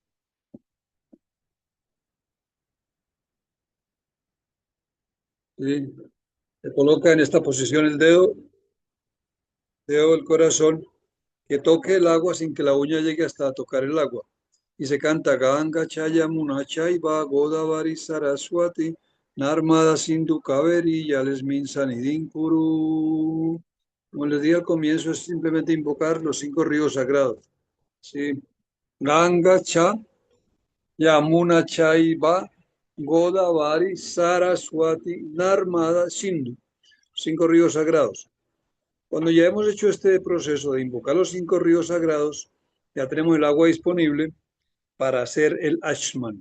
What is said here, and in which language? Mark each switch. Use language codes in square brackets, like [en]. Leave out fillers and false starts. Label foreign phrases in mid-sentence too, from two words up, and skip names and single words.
[es] ¿Sí? Se coloca en esta posición el dedo del corazón, que toque el agua sin que la uña llegue hasta tocar el agua. Y se canta [sa] गङ्गे च यमुने चैव गोदावरि सरस्वति नर्मदे सिन्धु कावेरि जलेऽस्मिन् सन्निधिं कुरु. [es] Como les dije al comienzo, es simplemente invocar los 5 ríos sagrados. ¿Sí? [sa] गङ्गे च यमुने चैव गोदावरि सरस्वति नर्मदे सिन्धु. [es] 5 ríos sagrados. Cuando ya hemos hecho este proceso de invocar los 5 ríos sagrados, ya tenemos el agua disponible para hacer el Ashman.